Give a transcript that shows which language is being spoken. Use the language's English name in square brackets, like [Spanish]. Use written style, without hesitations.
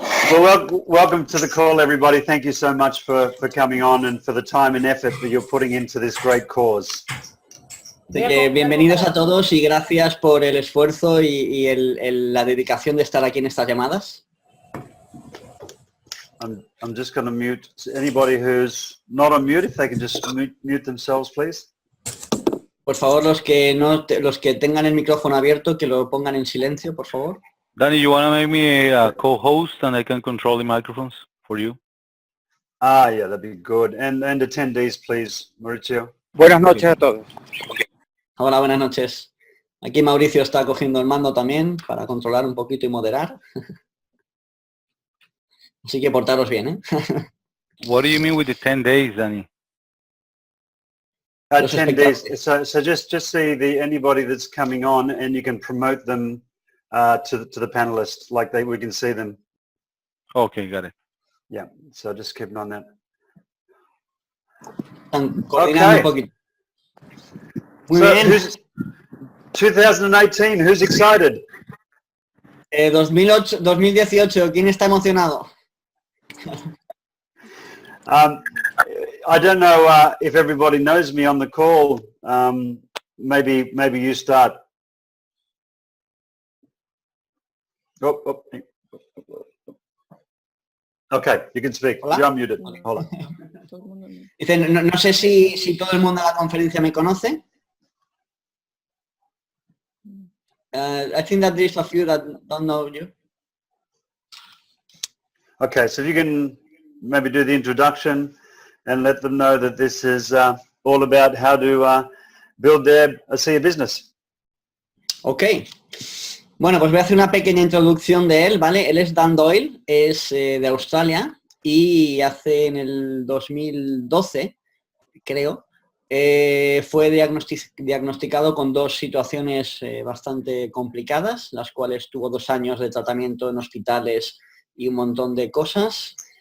[English] Well, welcome to the call, everybody. Thank you so much for coming on and for the time and effort that you're putting into this great cause. [Spanish] Bienvenidos a todos y gracias por el esfuerzo y la dedicación de estar aquí en estas llamadas. [English] I'm just going to mute anybody who's not on mute, if they can just mute themselves, please. [Spanish] Por favor, los que tengan el micrófono abierto, que lo pongan en silencio, por favor. [English] Danny, you want to make me a co-host and I can control the microphones for you? Ah, yeah, that'd be good. And attendees, please, Mauricio. [Spanish] Buenas noches a todos. Hola, buenas noches. Aquí Mauricio está cogiendo el mando también para controlar un poquito y moderar. Así que portaros bien, ¿eh? [English] What do you mean with the 10 days, Danny? 10 days. So just see anybody that's coming on, and you can promote them to the panelists, like we can see them. Okay, got it. Yeah. So just keep on that. [Spanish] Están coordinando un poquito. Muy [English] So [Spanish] bien. [English] 2018, who's excited? [Spanish] 2018, ¿quién está emocionado? [English] I don't know if everybody knows me on the call. Maybe you start. Oh. Okay, you can speak. [Spanish] Hola. [English] You're unmuted. [Spanish] Hola. Dice, no sé si todo el mundo en la conferencia me conoce. [English] I think that there's a few that don't know you. Okay, so if you can maybe do the introduction and let them know that this is all about how to build their ASEA business. Ok. [Spanish] Bueno, pues voy a hacer una pequeña introducción de él, ¿vale? Él es Dan Doyle, es de Australia y hace en el 2012, creo, fue diagnosticado con dos situaciones bastante complicadas, las cuales tuvo 2 años de tratamiento en hospitales y un montón de cosas.